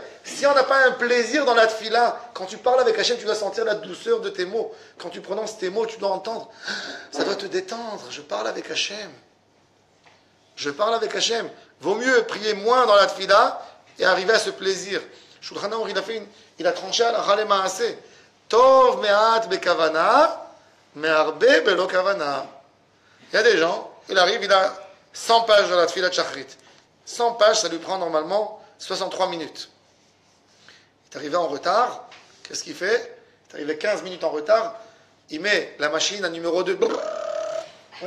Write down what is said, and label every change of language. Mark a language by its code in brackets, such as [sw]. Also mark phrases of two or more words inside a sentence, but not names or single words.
[fr] Si on n'a pas un plaisir dans la tfila, quand tu parles avec Hachem, tu dois sentir la douceur de tes mots. Quand tu prononces tes mots, tu dois entendre. Ça doit te détendre. Je parle avec Hachem. Je parle avec Hachem. Vaut mieux prier moins dans la tfila et arriver à ce plaisir. Shulchan Aruch, il a tranché à la Chale Maaseh. [he] טוב מעט בכוונה, מהרבה בלא כוונה. [fr] Il y a des gens, il arrive, il a 100 pages dans la tfila de Shachrit. 100 pages, ça lui prend normalement 63 minutes. Il est arrivé en retard. Qu'est-ce qu'il fait? Il est arrivé 15 minutes en retard. Il met la machine à numéro 2. Oui.